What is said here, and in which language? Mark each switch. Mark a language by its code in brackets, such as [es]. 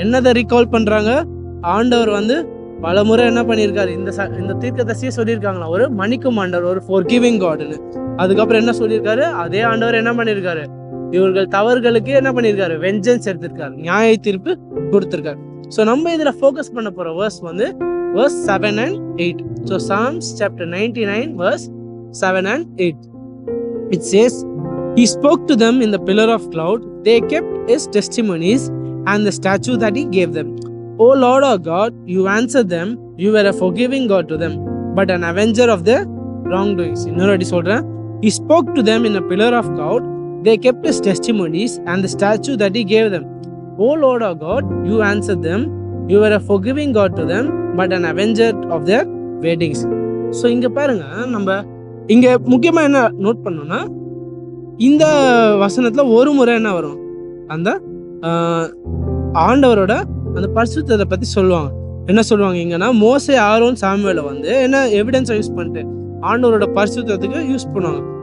[ta] என்னதை recall பண்றாங்க, ஆண்டவர் வந்து பல முறை என்ன பண்ணியிருக்காரு, இந்த தீர்க்கதரிசியை சொல்லியிருக்காங்களா, ஒரு மன்னிக்கும் ஆண்டவர், ஒரு [en] forgiving காட்னு. [ta] அதுக்கப்புறம் என்ன சொல்லியிருக்காரு, அதே ஆண்டவர் என்ன பண்ணியிருக்காரு, இவர்கள் தவறுகளுக்கு என்ன பண்ணியிருக்காரு, வெஞ்சன்ஸ் எடுத்திருக்காரு, நியாய தீர்ப்பு கொடுத்திருக்காரு. ஸோ நம்ம இதுல ஃபோக்கஸ் பண்ண போற வேர்ஸ் வந்து [en] verse 7 and 8. So Psalms chapter 99 verse 7 and 8. It says, He spoke to them in the pillar of cloud. They kept his testimonies and the statute that he gave them. O Lord our God, you answered them. You were a forgiving God to them, but an avenger of their wrongdoings. [ta] இன்னொரு சொல்றேன். [en] He spoke to them in a pillar of cloud. They kept his testimonies and the statute that he gave them. O Lord our God, you answered them. You were a forgiving God to them, but an avenger of their weddings. [ta] So இங்க பாருங்க, நம்ம இங்க முக்கியமா என்ன note பண்ணோம்னா, இந்த வசனத்துல ஒரு முறை என்ன வரும், அந்த ஆண்டவரோட அந்த பரிசுத்தத்தை பத்தி சொல்லுவாங்க. என்ன சொல்லுவாங்க இங்கன்னா, மோசே, ஆரோன், சாமுவேலை வந்து என்ன எவிடன்ஸை யூஸ் பண்ணிட்டு ஆண்டவரோட பரிசுத்தத்துக்கு யூஸ் பண்ணுவாங்க.